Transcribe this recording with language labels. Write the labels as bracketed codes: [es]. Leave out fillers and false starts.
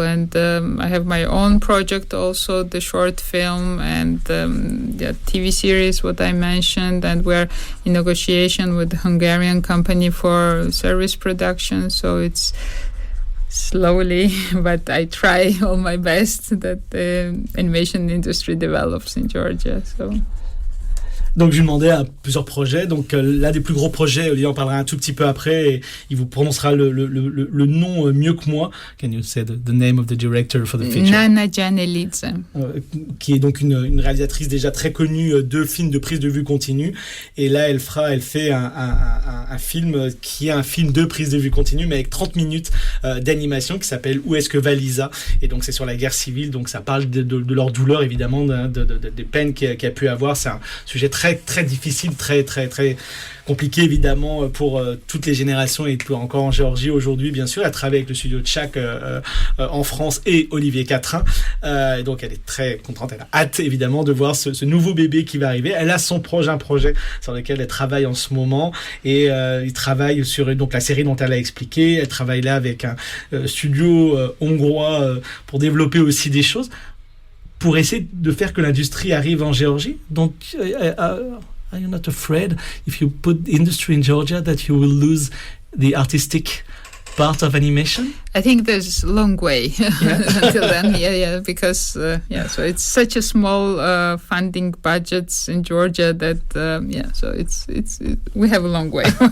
[en] And I have my own project also, the short film and the TV series, what I mentioned, and we're in negotiation with the Hungarian company for service production, so it's slowly, but I try all my best that the animation industry develops in Georgia. So. [fr] Donc je lui demandais à plusieurs projets. Donc l'un des plus gros projets, Olivier en parlera un tout petit peu après, et il vous prononcera le nom mieux que moi. [en] Can you say the name of the director for the feature? Nana Janelidze. [fr] Qui est donc une réalisatrice déjà très connue de films de prise de vue continue. Et là, elle fait un film qui est un film de prise de vue continue, mais avec 30 minutes d'animation, qui s'appelle Où est-ce que va Lisa? Et donc c'est sur la guerre civile. Donc ça parle de leur douleur, évidemment, des peines qu'il a pu avoir. C'est un sujet très difficile, très compliqué évidemment pour toutes les générations, et encore en Géorgie aujourd'hui, bien sûr. Elle travaille avec le studio Tchak en France et Olivier Catherine, et donc elle est très contente, elle a hâte évidemment de voir ce nouveau bébé qui va arriver. Elle a un projet sur lequel elle travaille en ce moment, et il travaille sur donc la série dont elle a expliqué. Elle travaille là avec un studio hongrois pour développer aussi des choses, pour essayer de faire que l'industrie arrive en Géorgie. [en] Donc, are you not afraid, if you put industry in Georgia, that you will lose the artistic part of animation? I think there's a long way until then. Yeah, because so it's such a small funding budgets in Georgia that so we have a long way.